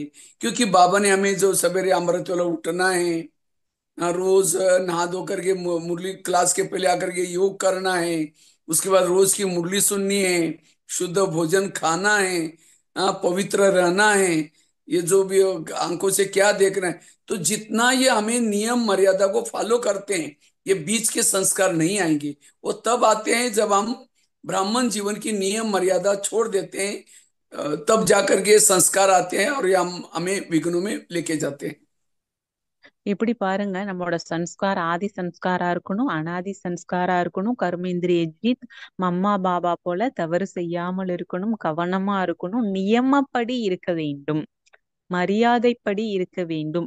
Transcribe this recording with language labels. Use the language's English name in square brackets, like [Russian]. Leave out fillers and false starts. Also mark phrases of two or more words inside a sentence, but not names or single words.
[Hindi] क्योंकि बाबा ने हमें जो सवेरे अमृत वेला उठना है, रोज नहा धो करके मुरली क्लास के पहले आकर के योग करना है, उसके बाद रोज की मुरली सुननी है, शुद्ध भोजन खाना है, पवित्र रहना है, ये जो भी आंखों से क्या देखना है, तो जितना ये हमें नियम मर्यादा को फॉलो करते हैं, ये बीच के संस्कार नहीं आएंगे। वो तब आते हैं जब हम ब्राह्मण जीवन की नियम मर्यादा छोड़ देते हैं, तब जाकर के संस्कार आते हैं और ये हम हमें विघ्नों में लेके जाते हैं। [Tamil] இப்படி பாருங்க, நம்மளோட சன்ஸ்கார் ஆதி சன்ஸ்காரா இருக்கணும், அனாதி சன்ஸ்காரா இருக்கணும், [Hindi] कर्मेन्द्रिय जीत, [Tamil] மம்மா பாபா போல தவறு செய்யாமல் இருக்கணும், கவனமா இருக்கணும், நியமப்படி இருக்க வேண்டும், மரியாதைப்படி இருக்க வேண்டும்.